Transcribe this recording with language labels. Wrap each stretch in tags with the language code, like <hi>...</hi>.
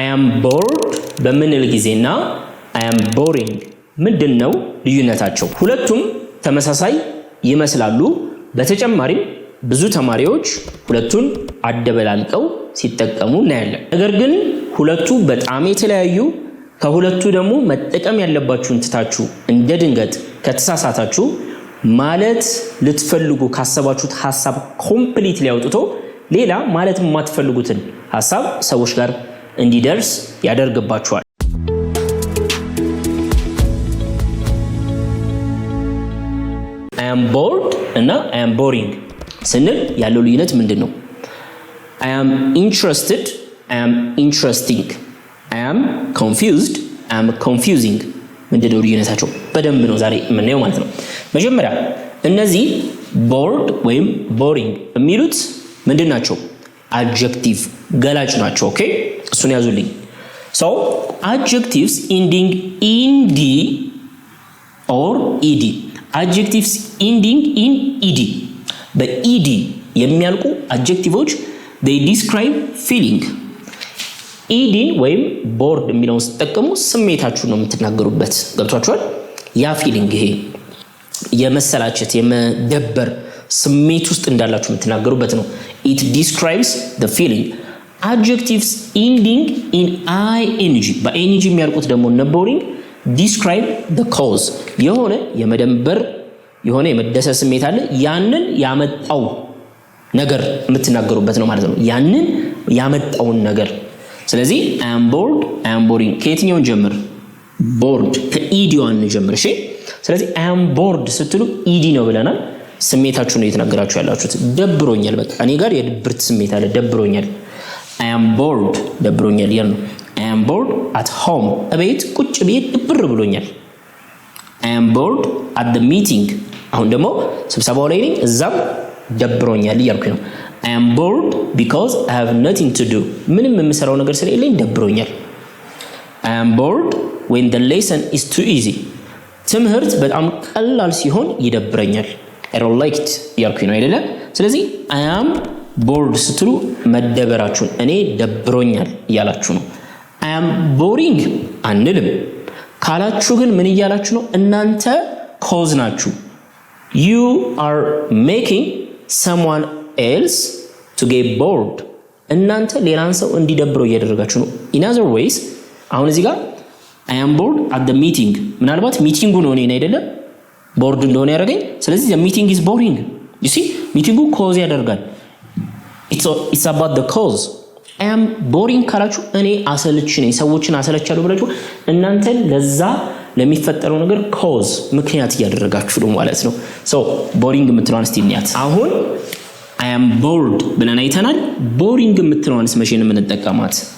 <en>I am bored</en> <am>በምንል ጊዜና</am> <en>I am boring</en> <am>ምንድነው ልዩነታቸው? ሁለቱም ተመሳሳይ ይመስላሉ። በተጨማሪም ብዙ ተማሪዎች ሁለቱን አደበላልቀው ሲጠቀሙ እናያለን። ነገር ግን ሁለቱ በጣም የተለያዩ ከሁለቱ ደግሞ መጠቀም ያለባችሁን ትታችሁ እንደ ድንገት ከተሳሳታችሁ ማለት ልትፈልጉ ካሰባችሁት ሐሳብ ኮምፕሊትሊ አውጥቶ ሌላ ማለት የማትፈልጉትን ሐሳብ ሰዎች ጋር እንዲደርስ ያደርግባችኋል።</am> <en>I am bored</en> <am>እና</am> <en>I am boring</en> <am>ስንል ያለው ልዩነት ምንድነው?</am> <en>I am interested, I am interesting. I am confused, I am confusing.</en> <am>ምንድነው ልዩነታቸው? በደንብ ነው ዛሬ የምናየው ማለት ነው። መጀመሪያ እነዚህ bored ወይም boring የሚሉት ምንድናቸው?</am> <en>adjective</en> <am>ገላጭ ናቸው። ኦኬ እሱን ያዙልኝ።</am> <en>so adjectives ending in d or ed, adjectives ending in ed,</en> <am>በed የሚያልቁ</am> <en>adjectives they describe feeling.</en> <am>ኢዲን ወይም ቦርድ የሚለውን ስትጠቀሙ ስሜታችሁ ነው የምትናገሩበት። ገብቷችኋል? ያ ፊሊንግ ይሄ የመሰላቸት የመደበር ስሜት ውስጥ እንዳላችሁ የምትናገሩበት ነው።</am> <en>it describes the feeling. adjectives ending in ing</en> <am>በing የሚያልቁት ደግሞ</am> <en>boring describe the cause.</en> <am>የሆነ የመደንበር የሆነ የመደሰት ስሜት አለ ያንን ያመጣው ነገር የምትናገሩበት ነው ማለት ነው። ያንን ያመጣውን ነገር ስለዚህ</am> <en>I am bored, I am boring</en> <am>ከየትኛው ጀምር? bored ከኢዲዋን ጀምር። እሺ ስለዚህ</am> <en>I am bored</en> <am>ስትሉ ኢዲ ነው ብለናል። ስሜታችሁ ነው እየተናገራችሁ ያላችሁት። ደብሮኛል፣ በቃ እኔ ጋር የድብርት ስሜት አለ፣ ደብሮኛል። I am bored ደብሮኛል ያን ነው።</am> <en>I am bored at home</en> <am>እቤት ቁጭ ብዬ ድብር ብሎኛል።</am> <en>I am bored at the meeting</en> <am>አሁን ደግሞ ስብሰባው ላይ ነኝ እዛም ደብሮኛል እያልኩኝ ነው።</am> <en>I am bored because I have nothing to do</en> <am>ምንም የምሰራው ነገር ስለሌለኝ ደብሮኛል።</am> <en>I am bored when the lesson is too easy</en> <am>ትምህርት በጣም ቀላል ሲሆን ይደብረኛል።</am> <en>I don't like it</en> <am>እያልኩኝ ነው አይደለ? ስለዚህ</am> <en>I am bored</en> <am>ስትሉ መደበራችሁን እኔ ደብሮኛል እያላችሁ ነው።</am> <en>I am boring</en> <am>አንልም ካላችሁ ግን ምን እያላችሁ ነው? እናንተ cause ናችሁ።</am> <en>You are making someone else to get bored</en> <am>እናንተ ሌላን ሰው እንዲደብረው እያደረጋችሁ ነው።</am> <en>in other ways</en> <am>አሁን እዚህ ጋር</am> <en>I am bored at the meeting</en> <am>ምናልባት ሚቲንጉ ነው እኔ አይደለም ቦርድ እንደሆነ ያደረገኝ። ስለዚህ</am> <en>the meeting is boring. you see</en> <am>ሚቲንጉ ኮዝ ያደርጋል።</am> <en>it's about the cause. I am boring</en> <am>ካላችሁ እኔ አሰልች ነኝ ሰዎችን አሰለቻለሁ ብላችሁ እናንተ ለዛ ለሚፈጠረው ነገር ኮዝ ምክንያት እያደረጋችሁ ነው ማለት ነው። so boring የምትለዋን እስቲ እንያት። አሁን</am> <en>I am bored</en> <am>ብለን አይተናል። boring የምትለዋንስ መቼ ነው የምንጠቀማት?</am>